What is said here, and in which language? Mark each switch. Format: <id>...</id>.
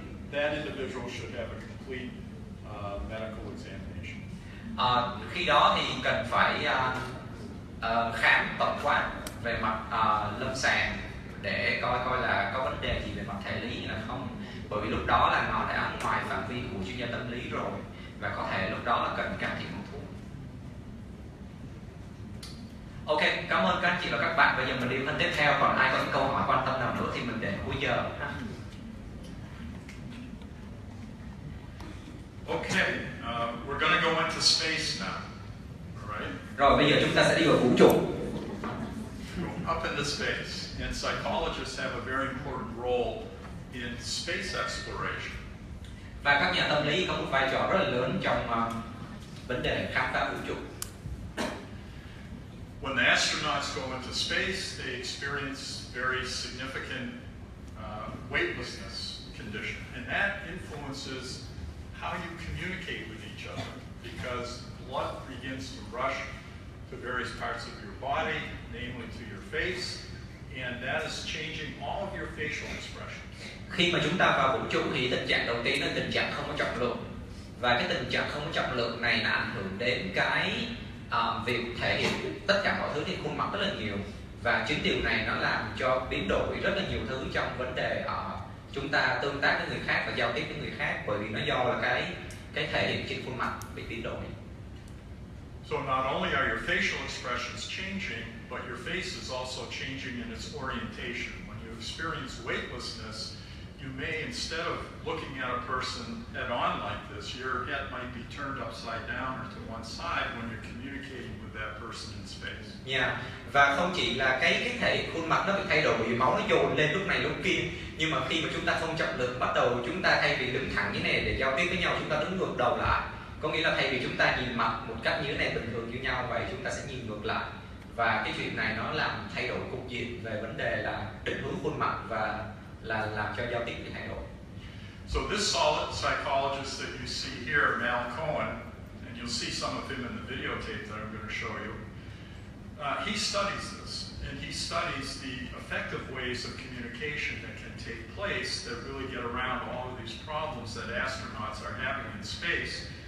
<en>That individual should have a complete medical examination.</en> <vi>Khi đó thì cần phải khám tổng quát về mặt lâm sàng để coi là có vấn đề gì về mặt thể lý hay là không, bởi vì lúc đó là nó đã ngoài phạm vi của chuyên gia tâm lý rồi và có thể lúc đó là cần can thiệp bằng thuốc. Ok, cảm ơn các anh chị và các bạn. Bây giờ mình đi phần tiếp theo, còn ai có những câu hỏi quan tâm nào nữa thì mình để cuối giờ.</vi> <en>Okay, we're going to go into space now, all right?</en> <vi>Rồi bây giờ chúng ta sẽ đi vào vũ trụ.</vi> <en>Up into space, and psychologists have a very important role in space exploration.</en> <vi>Và các nhà tâm lý có một vai trò rất là lớn trong vấn đề khám phá vũ trụ.</vi> <en>When the astronauts go into space, they experience very significant weightlessness condition, and that influences how you communicate with each other, because blood begins to rush to various parts of your body, namely to your face, and that is changing all of your facial expressions.</en> <vi>Khi mà chúng ta vào vũ trụ thì tình trạng đầu tiên là tình trạng không có trọng lượng, và cái tình trạng không có trọng lượng này nó ảnh hưởng đến cái việc thể hiện tất cả mọi thứ trên khuôn mặt rất là nhiều, và chính điều này nó làm cho biến đổi rất là nhiều thứ trong vấn đề chúng ta tương tác với người khác và giao tiếp với người khác, bởi vì nó do là cái thể hiện trên khuôn mặt bị biến đổi.</vi> <en>So not only are your facial expressions changing, but your face is also changing in its orientation. When you experience weightlessness, you may, instead of looking at a person head on like this, your head might be turned upside down or to one side when you're communicating with that person in space. Yeah.</en> <vi>Và không chỉ là cái thể hiện khuôn mặt nó bị thay đổi vì máu nó dồn lên lúc này lúc kia, nhưng mà khi mà chúng ta không trọng lượng, bắt đầu chúng ta thay vì đứng thẳng như này để giao tiếp với nhau, chúng ta đứng ngược đầu lại. Có nghĩa là thay vì chúng ta nhìn mặt một cách như thế này bình thường như nhau, vậy chúng ta sẽ nhìn ngược lại. Và cái chuyện này nó làm thay đổi cục diện về vấn đề là định hướng khuôn mặt và là làm cho giao tiếp bị thay đổi.</vi> <en>So this solid psychologist that you see here, Mal Cohen, and you'll see some of him in the videotape that I'm going to show you, he studies this, and he studies the effective ways of communication that can take place that really get around all of these problems that astronauts are having in space.</en>